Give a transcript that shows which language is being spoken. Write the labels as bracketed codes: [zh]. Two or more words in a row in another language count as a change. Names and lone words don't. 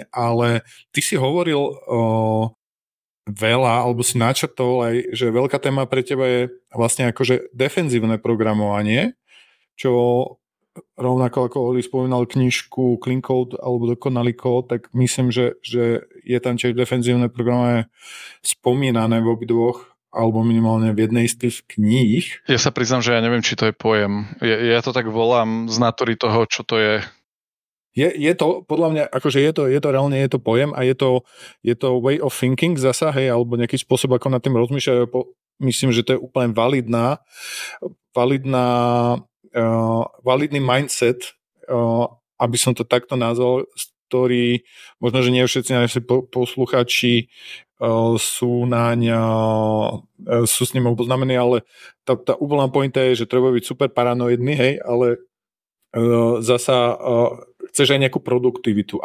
[sk] ale ty si hovoril veľa, alebo si načrtol aj, že veľká téma pre teba je vlastne akože defenzívne programovanie, čo rovnako ako Oli spomínal knižku Clean Code alebo Dokonalý kód, tak myslím, že je tam tiež defenzívne programovanie spomínané v obidvoch alebo minimálne v jednej z tých kníh. Ja sa priznám, že ja neviem, či to je pojem. Ja to tak volám z natury toho, čo to je. Je to, podľa mňa, akože je to reálne, je to pojem a je to [en] way of thinking [sk] zasa, hej, alebo nejaký spôsob, ako nad tým rozmýšľať. Myslím, že to je úplne validný mindset, aby som to takto nazval, ktorý možno, že nie všetci naši posluchači sú s ním oboznámení, ale tá úplná pointa je, že treba byť super paranoidný, hej, ale zasa chceš aj nejakú produktivitu.